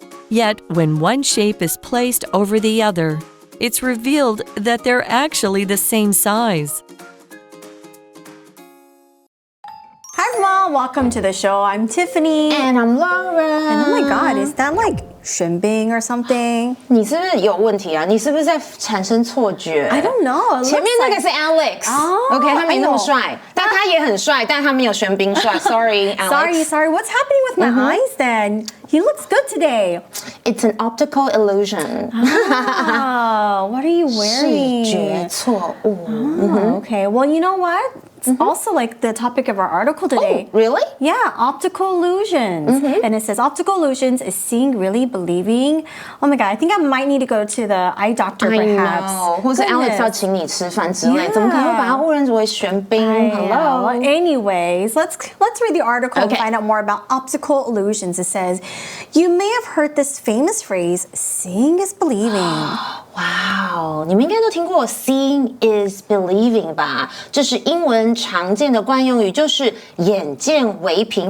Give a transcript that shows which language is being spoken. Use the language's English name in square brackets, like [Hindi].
[English] Yet, when one shape is placed over the other, it's revealed that they're actually the same size. Hi everyone, welcome to the show. I'm Tiffany. And I'm Laura. And oh my god, is that like 玄彬 or something? [Chinese] 你是不是有问题啊？你是不是在产生错觉 [English] I don't know. [Chinese] 前面那个是 Alex。OK， 他没那么帅，但他也很帅，但他没有玄彬帅。 [English] Sorry, Alex. Sorry. What's happening with my eyes then? He looks good today. It's an optical illusion. Oh, what are you wearing? [Chinese] 视觉错误。 [English] Okay, well, you know what? It's also like the topic of our article today. Oh, really? Yeah, optical illusions. And it says optical illusions is seeing, really believing. Oh my god, I think I might need to go to the eye doctor perhaps. I know. [Chinese] 或是 Alex 要请你吃饭之类， [English] Yeah. [Chinese] 怎么可能会把他误认为玄彬 ？Hello. [English] Well, anyways, let's read the article Okay. and find out more about optical illusions. It says, you may have heard this famous phrase, seeing is believing. [Chinese] 哇哦，你们应该都听过 [English] "Seeing is believing" [Chinese] 吧？这是英文常见的惯用语，就是眼见为凭。